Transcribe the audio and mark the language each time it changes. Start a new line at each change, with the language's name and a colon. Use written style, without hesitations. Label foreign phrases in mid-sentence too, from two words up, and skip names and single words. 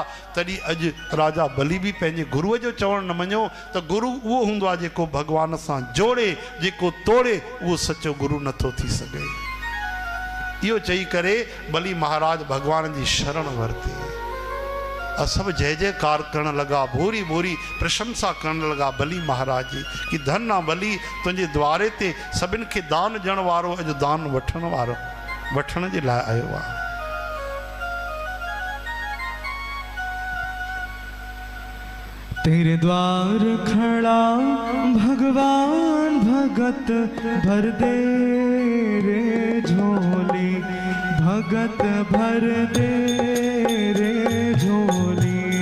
Sindhi: तॾहिं अॼु राजा बली भी पंहिंजे गुरुअ जो चवण न मञो। त गुरु उहो हूंदो आहे जेको भगवान सां जोड़े, जेको तोड़े उहो सचो गुरु नथो थी सघे। इहो चई करे बली महाराज भगवान जी शरण वरती। और सब जय जयकार करण लगा, भूरी भूरी प्रशंसा करण लगा बली महाराज जी कि धन आ बली तुझे द्वारे ते सभिन खे दान ॾियण वारो अॼु दान वठण वारो वठण जे लाइ आयो आहे।
Hindi: तेरे द्वार खड़ा भगवान भगत भर दे रे झोली, भगत भर दे रे झोली।